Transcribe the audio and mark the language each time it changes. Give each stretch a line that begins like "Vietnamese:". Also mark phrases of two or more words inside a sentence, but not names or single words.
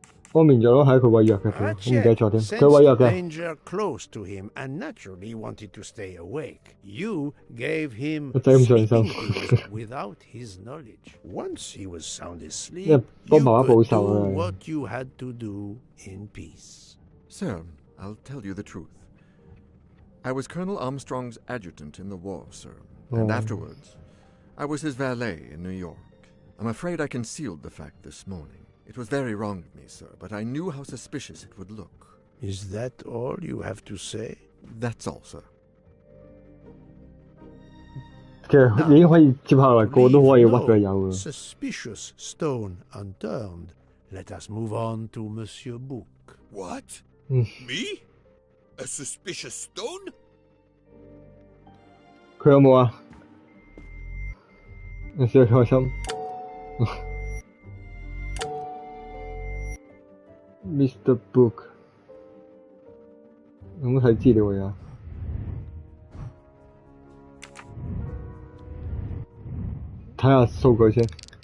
Cantonese: 安眠咗咯，係佢餵藥嘅，我唔記得咗添。佢餵藥嘅。
English: danger close to him and naturally wanted to stay awake. You gave him
Cantonese: 仔咁上
English: sleeping
Cantonese: 心。
English: pills without his knowledge. Once he was sound
Cantonese: 因
English: asleep,
Cantonese: 為
English: you
Cantonese: 幫媽媽報
English: could
Cantonese: 仇
English: do
Cantonese: 啊。
English: what you had to do in peace. Sir, I'll tell you the truth. I was Colonel Armstrong's adjutant in the war, sir. And afterwards, I was his valet in New York. I'm afraid I concealed the fact this morning. It was very wrong of me, sir, but I knew how suspicious it would look. Is that all you have to say? That's all, sir.
Cantonese: 其實已經可以接下來個都可以屈佢有嘅。
English: Suspicious stone unturned. Let us move on to Monsieur Book. What? Me? A suspicious stone?
Cantonese: 佢有冇啊？有少少開心。Mr. Book 有冇睇資料啊？睇下數據先。